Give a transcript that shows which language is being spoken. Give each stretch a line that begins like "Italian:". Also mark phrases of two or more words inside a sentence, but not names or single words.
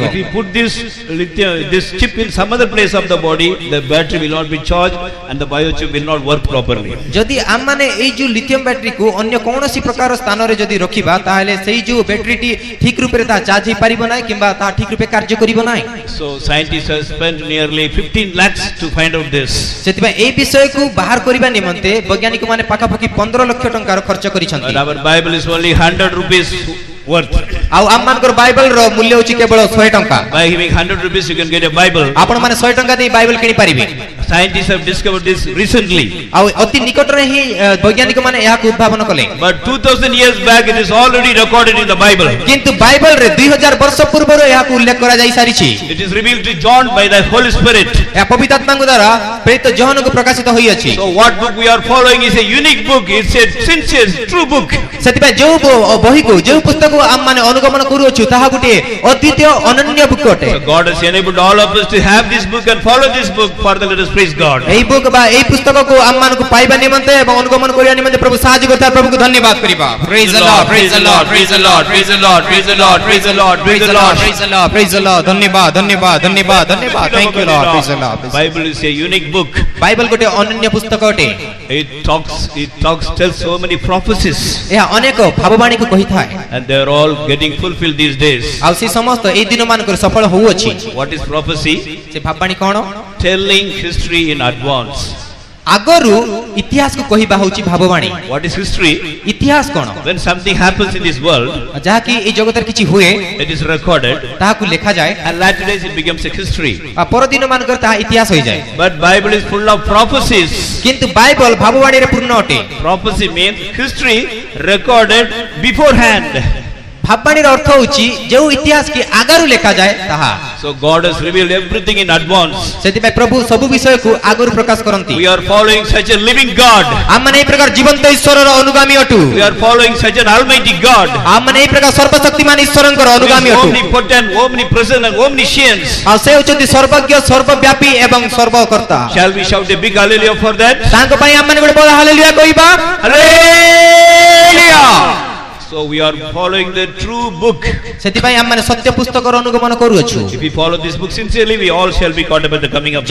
English: If we put this chip in some other place of the body, the battery will not be charged and the biochip will not work properly.
Odia: ଯଦି ଆମମାନେ ଏଇ ଯୋଉ ଲିଥିୟମ ବ୍ୟାଟେରୀ କୁ ଅନ୍ୟ କୌଣସି ପ୍ରକାର ସ୍ଥାନରେ ଯଦି ରଖିବା ତାହେଲେ ସେଇ ଯୋଉ ବ୍ୟାଟେରୀଟି ଠିକ ରୂପରେ ତାହା ଚାର୍ଜ ହୋଇପାରିବ ନାହିଁ କିମ୍ବା ତାହା ଠିକ ରୂପେ କାର୍ଯ୍ୟ କରିବ ନାହିଁ।
English: So scientists have spent nearly 15 lakhs to find out this.
Odia: ସେଥିପାଇଁ ଏହି ବିଷୟକୁ ବାହାର କରିବା ନିମନ୍ତେ ବୈଜ୍ଞାନିକ ମାନେ ପାଖାପାଖି 15 ଲକ୍ଷ ଟଙ୍କାର ଖର୍ଚ୍ଚ କରିଛନ୍ତି।
English: And our Bible is only 100 rupees worth.
Odia: ଆଉ ଆମ ମାନଙ୍କର ବାଇବଲ ର ମୂଲ୍ୟ ହେଉଛି କେବଳ 100 ଟଙ୍କା।
English: By giving 100 rupees you can get a Bible.
Odia: ଆପଣ ମାନେ 100 ଟଙ୍କା ଦେଇ ବାଇବଲ କିଣି ପାରିବେ।
English: Scientists have discovered this recently.
Odia: ଆଉ ଅତି ନିକଟରେ ହିଁ ବୈଜ୍ଞାନିକ ମାନେ ଏହାକୁ ଉଦ୍ଭାବନ କଲେ।
English: But 2000 years back it is already recorded in the Bible.
Odia: କିନ୍ତୁ ବାଇବଲ ରେ 2000 ବର୍ଷ ପୂର୍ବରୁ ଏହାକୁ ଉଲ୍ଲେଖ କରା ଯାଇ ସାରିଛି।
English: It is revealed to John by the Holy Spirit.
Odia: ଏହା ପବିତ୍ର ଆତ୍ମାଙ୍କ ଦ୍ୱାରା ପ୍ରେରିତ ଯୋହନକୁ ପ୍ରକାଶିତ ହୋଇଅଛି।
English: So what book we are following is a unique book. It's a sincere, true book.
Odia: ସେଥିପାଇଁ ଯେଉଁ ବହିକୁ ଯେଉଁ ପୁସ୍ତକକୁ ଆମ ମାନେ ଅନୁଗମନ କରୁଅଛୁ ତାହା ଗୋଟିଏ ଅଦ୍ୱିତୀୟ ଅନନ୍ୟ ବୁକ୍ ଅଟେ।
English: So God has enabled all of us to have this book and follow this book. Further let us praise God.
Odia: ଏହି ବୁକ୍ ବା ଏହି ପୁସ୍ତକକୁ ଆମ ମାନଙ୍କୁ ପାଇବା ନିମନ୍ତେ ଏବଂ ଅନୁଗମନ କରିବା ନିମନ୍ତେ ପ୍ରଭୁ ସାହାଯ୍ୟ କରିଥିବା ପ୍ରଭୁଙ୍କୁ ଧନ୍ୟବାଦ କରିବା।
English: Praise the Lord, praise the Lord, praise the Lord, praise the Lord, praise the Lord, praise the Lord, praise the Lord, praise the Lord, praise the Lord,
Odia: ଧନ୍ୟବାଦ ଧନ୍ୟବାଦ ଧନ୍ୟବାଦ ଧନ୍ୟବାଦ।
English: Thank you Lord, praise the Lord। Bible is a unique book.
Odia: ବାଇବଲ ଗୋଟିଏ ଅନନ୍ୟ ପୁସ୍ତକ ଅଟେ।
English: It tells so many prophecies.
Odia: ଏହା ଅନେକ ଭାବବାଣୀକୁ କହିଥାଏ।
English: And they are all getting fulfilled these days.
Odia: ଆଉ ସେ ସମସ୍ତ ଏହି ଦିନ ମାନଙ୍କର ସଫଳ ହୋଉଅଛି।
English: What is prophecy?
Odia: ସେ ଭାବବାଣୀ କଣ?
English: Telling history in advance.
Odia: ଆଗରୁ ଇତିହାସକୁ କହିବା ହେଉଛି ଭାବବାଣୀ।
English: What is history?
Odia: ଇତିହାସ କଣ?
English: When something happens in this world,
Odia: ଯାହାକି ଏହି ଜଗତରେ କିଛି ହୁଏ
English: it is recorded.
Odia: ତାହାକୁ ଲେଖାଯାଏ।
English: And later days it becomes a history.
Odia: ପରଦିନ ମାନଙ୍କର ତାହା ଇତିହାସ ହୋଇଯାଏ।
English: But Bible is full of prophecies.
Odia: କିନ୍ତୁ ବାଇବଲ ଭାବବାଣୀରେ ପୂର୍ଣ୍ଣ ଅଟେ।
English: Prophecy means history recorded beforehand.
Odia: ଭାବବାଣୀର ଅର୍ଥ ହେଉଛି ଯେଉଁ ଇତିହାସ କି ଆଗରୁ ଲେଖାଯାଏ ତାହା।
English: So God has revealed everything in advance.
Odia: ସେଥିପାଇଁ ପ୍ରଭୁ ସବୁ ବିଷୟକୁ ଆଗରୁ ପ୍ରକାଶ କରନ୍ତି।
English: We are following such a living God.
Odia: ଆମମାନେ ଏହି ପ୍ରକାର ଜୀବନ୍ତ ଈଶ୍ୱରର ଅନୁଗାମୀ ଅଟୁ।
English: We are following such an almighty God.
Odia: ଆମମାନେ ଏହି ପ୍ରକାର ସର୍ବଶକ୍ତିମାନ ଈଶ୍ୱରଙ୍କର ଅନୁଗାମୀ ଅଟୁ।
English: Omnipotent, omnipresent and omniscient.
Odia: ଆଉ ସେ ହେଉଛନ୍ତି ସର୍ବଜ୍ଞ ସର୍ବବ୍ୟାପୀ ଏବଂ ସର୍ବକର୍ତ୍ତା।
English: Shall we shout a big hallelujah for that?
Odia: ତାଙ୍କ ପାଇଁ ଆମମାନେ ଗୋଟେ ବଡ଼ ହାଲେଲୁୟା କହିବା। ହାଲେଲୁୟା।
English: So we are following the true book.
Odia: ସେଥିପାଇଁ ଆମମାନେ ସତ୍ୟ ପୁସ୍ତକର ଅନୁଗମନ କରୁଅଛୁ।
English: If we follow this book sincerely, we all shall be caught up at the coming of the